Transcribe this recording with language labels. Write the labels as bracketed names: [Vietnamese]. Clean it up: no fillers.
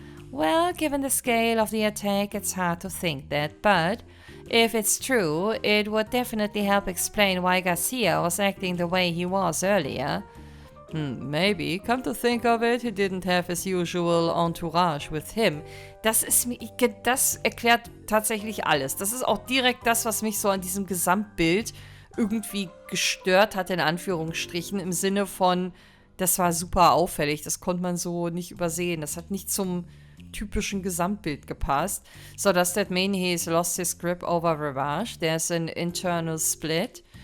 [English] Well, given the scale of the attack, it's hard to think that, but if it's true, it would definitely help explain why Garcia was acting the way he was earlier. Maybe. Come to think of it, he didn't have his usual entourage with him. [German] Das erklärt tatsächlich alles. Das ist auch direkt das, was mich so an diesem Gesamtbild irgendwie gestört hat, in Anführungsstrichen, im Sinne von, das war super auffällig, das konnte man so nicht übersehen. Das hat nicht zum typischen Gesamtbild gepasst. [English] So does that mean he's lost his grip over Revache? There's an internal split.